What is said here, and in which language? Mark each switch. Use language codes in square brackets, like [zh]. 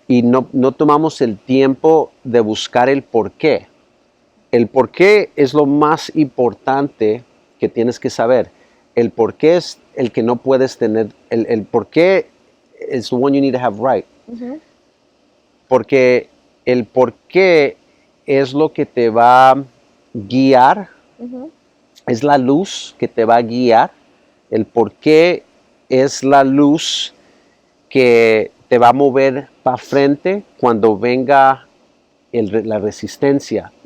[es] Y no tomamos el tiempo de buscar el por qué. El por qué es lo más importante que tienes que saber. El por qué es el que no puedes tener. El por qué [en] is the one you need to have right. Ujú. [es] Porque el por qué es lo que te va a guiar, Ujú. es la luz que te va a guiar. El por qué es la luz que te va a mover para frente cuando venga la resistencia.